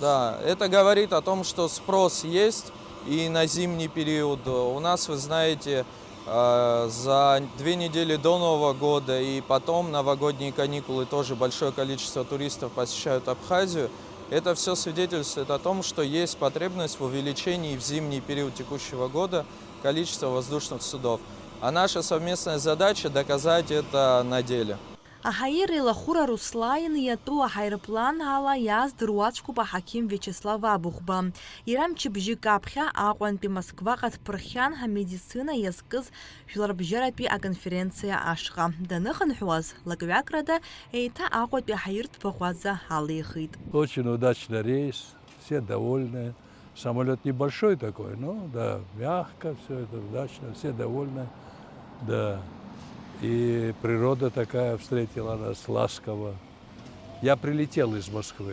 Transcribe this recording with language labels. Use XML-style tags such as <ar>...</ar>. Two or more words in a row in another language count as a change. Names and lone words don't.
<ru>Да, это говорит о том, что спрос есть. И на зимний период у нас, вы знаете, за 2 недели до Нового года и потом новогодние каникулы тоже большое количество туристов посещают Абхазию. Это все свидетельствует о том, что есть потребность в увеличении в зимний период текущего года количества воздушных судов. А наша совместная задача доказать это на деле.</ru> <ab>Аҳаир илахәыра Руслан иатәу аҳаирплан ала иааздыруаҵәҟьоуп аҳақьым Виачеслав Абыӷба. Иара мчыбжьык аԥхьа Аҟәантәи Москваҟа дԥырхьан амедицина иазкыз жәларбжьаратәи аконференциа ашҟа. Даныхынҳәуаз лакҩакрада еиҭа Аҟәатәи аҳаиртә-баӷәаза алихит.</ab> <ru>Очень удачный рейс, все довольны. Самолет небольшой такой, но да, мягко, все это удачно, все довольны. Да. И природа такая встретила нас ласково. Я прилетел из Москвы.</ru>